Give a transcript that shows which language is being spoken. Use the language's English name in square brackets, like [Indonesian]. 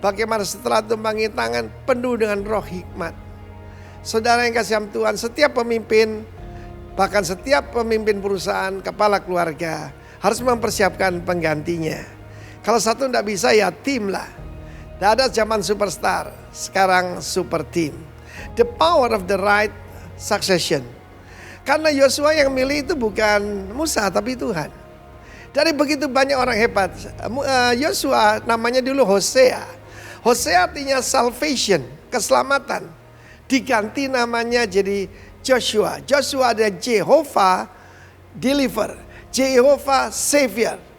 [Indonesian] Bagaimana setelah tumpangi tangan penuh dengan roh hikmat. Saudara yang kasih Tuhan, setiap pemimpin, bahkan setiap pemimpin perusahaan, kepala keluarga harus mempersiapkan penggantinya. Kalau satu tidak bisa ya tim lah. Tidak ada zaman superstar, sekarang super team. [English] The power of the right succession. [Indonesian] Karena Yosua yang milih itu bukan Musa tapi Tuhan. Dari begitu banyak orang hebat, Yosua namanya dulu Hosea. Hosea artinya salvation, keselamatan. Diganti namanya jadi Joshua. Joshua ada [English] Jehovah deliver, Jehovah savior.